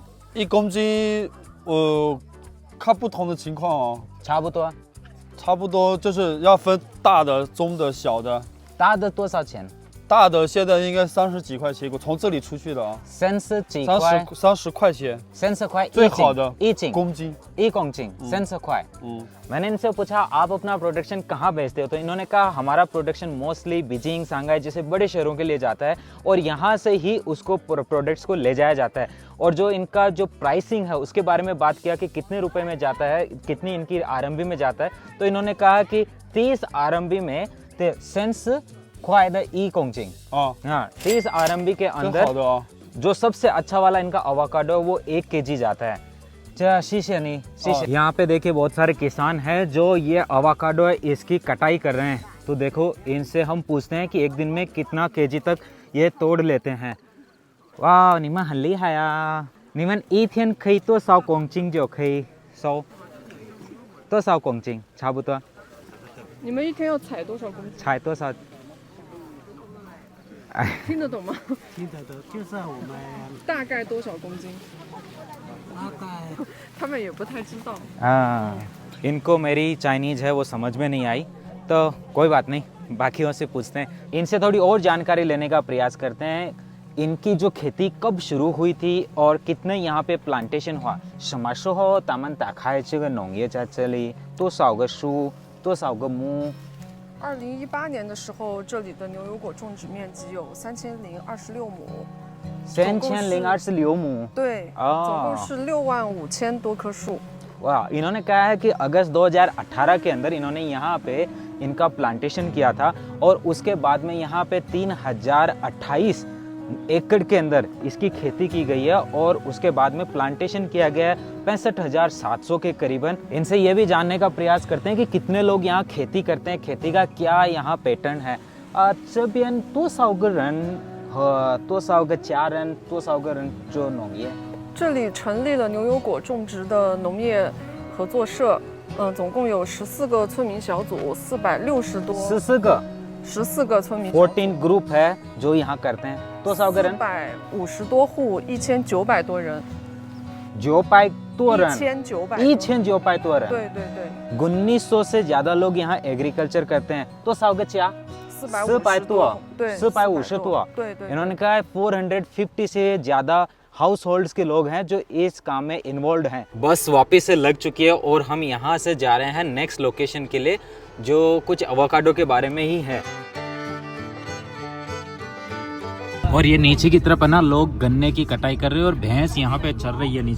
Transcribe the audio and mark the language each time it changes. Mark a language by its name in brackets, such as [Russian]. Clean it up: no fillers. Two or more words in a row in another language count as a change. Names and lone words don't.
[Chinese] 1 公斤，看不同的情况哦，差不多。差不多就是要分大的、中的、小的。大的多少钱？大的现在应该30几块钱一个，从这里出去的啊。 30几块 30块钱。 30块最好的 1斤公斤 1公斤 30 块। [Hindi] मैंने इनसे पूछा आप अपना प्रोडक्शन कहाँ बेचते हो, तो इन्होंने कहा हमारा प्रोडक्शन मोस्टली बीजिंग, सांघाई जैसे बड़े शहरों के लिए जाता है और यहाँ से ही उसको प्रोडक्ट्स को ले जाया जाता है। और जो इनका जो प्राइसिंग है उसके बारे में बात किया कि कितने रुपए में जाता है, कितनी इनकी आरएमबी में जाता है, तो इन्होंने कहा कि 30 आरएमबी में [Chinese] 30 块的1公斤 [Hindi] हाँ 30 आरएमबी के अंदर जो सबसे अच्छा वाला इनका अवाकाडो वो 1 केजी जाता है। चल शीशे नहीं शीशे। यहाँ पे देखिए बहुत सारे किसान हैं जो ये अवाकाडो है इसकी कटाई कर रहे हैं। तो देखो इनसे हम पूछते हैं कि एक दिन में कितना केजी तक ये तोड़ लेते हैं। वाह निमन हल्ली हाया निमन [Chinese] 一天可以多少公斤就可以收多少公斤差不多你们一天要采多少公斤？采多少听得懂吗？听得懂，就是我们大概多少公斤？大概他们也不太知道。 [Hindi] इनको मेरी चाइनीज़ है वो समझ में नहीं आई तो कोई बात नहीं, बाकियों से पूछते हैं। इनसे थोड़ी और जानकारी लेने का प्रयास करते हैं। इनकी जो खेती कब शुरू हुई थी और कितने यहाँ पे प्लांटेशन हुआ। [Chinese] 什么时候他们打开这个农业在这里？多少个树？多少个木 2018年的时候，这里的牛油果种植面积有3026亩。 3026亩对，总共是65000多棵树。 [Hindi] वाह, इन्होंने कहा है कि अगस्त 2018 के अंदर इन्होंने यहाँ पे इनका प्लांटेशन किया था और उसके बाद में यहाँ पे 3028 एकड़ के अंदर इसकी खेती की गई है और उसके बाद में प्लांटेशन किया गया है 65,700 के करीबन। इनसे ये भी जानने का प्रयास करते हैं कि कितने लोग यहाँ खेती करते हैं, खेती का क्या यहाँ पैटर्न है। [Chinese] 这边多少个人和多少个家人，多少个人做农业？这里成立了牛油果种植的农业合作社，总共有14个村民小组，460多14个村民 [Hindi] 14 ग्रुप है जो यहाँ करते हैं। तो [Chinese] 450 多户，1900多人。 900多人 1900 多人。对对对。 [Hindi] 1900 से ज्यादा लोग यहाँ एग्रीकल्चर करते हैं। [Chinese] तो 100 个家 450多，对， 450多。对对。 [Hindi] इन्होंने कहा है 450 से ज्यादा [English] house holds [Hindi] के लोग हैं जो इस काम में इन्वॉल्व हैं। बस वापस से लग चुकी है और हम यहाँ से जा रहे हैं [English] next location [Hindi] के लिए, जो कुछ अवाकाडो के बारे में ही है। और ये नीचे की तरफ है ना, लोग गन्ने की कटाई कर रहे हैं और भैंस यहाँ पे चल रही है नीचे।